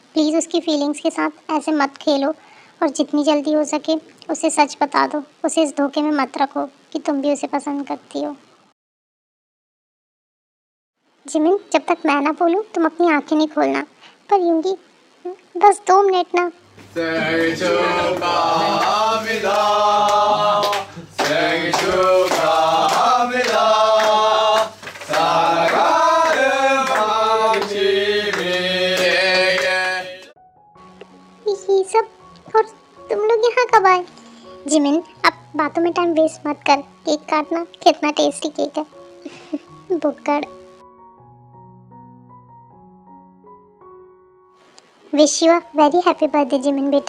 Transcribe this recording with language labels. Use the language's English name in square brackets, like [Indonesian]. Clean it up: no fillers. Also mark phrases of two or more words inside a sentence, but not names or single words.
[Hindi] प्लीज़ उसकी फीलिंग्स के साथ ऐसे मत खेलो, और जितनी जल्दी हो सके उसे सच बता दो। उसे इस धोखे में मत रखो कि तुम भी उसे पसंद करती हो। जिमिन, जब तक मैं ना बोलूँ तुम अपनी आंखें नहीं खोलना। पर युंगी, बस 2 मिनट ना। [Korean] 생일 축하합니다. 생일 축하합니다. 사랑하는 박지민에게. [Hindi] ये सब, और तुम लोग यहाँ कब आए? जिमिन, अब बातों में [English] time waste [Hindi] मत कर, केक काटना। कितना [English] tasty cake [Hindi] है। बुक्कड़। [English] Wish you a very happy birthday Jimin बेटा।